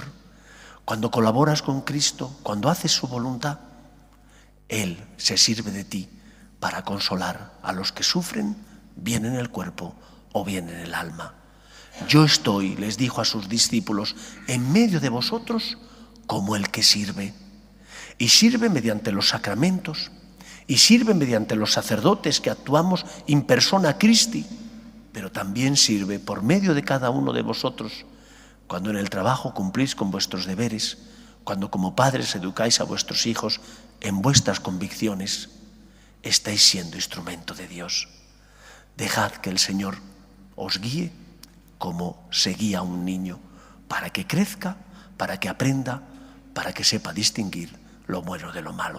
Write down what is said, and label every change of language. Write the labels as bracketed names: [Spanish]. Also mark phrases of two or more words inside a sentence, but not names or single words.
[Spanish] Cuando colaboras con Cristo, cuando haces su voluntad, Él se sirve de ti para consolar a los que sufren, bien en el cuerpo o bien en el alma. Yo estoy, les dijo a sus discípulos, en medio de vosotros como el que sirve. Y sirve mediante los sacramentos, y sirve mediante los sacerdotes que actuamos [Latin] in persona Christi, [Spanish] pero también sirve por medio de cada uno de vosotros, cuando en el trabajo cumplís con vuestros deberes, cuando como padres educáis a vuestros hijos en vuestras convicciones, estáis siendo instrumento de Dios. Dejad que el Señor os guíe como se guía a un niño, para que crezca, para que aprenda, para que sepa distinguir lo bueno de lo malo.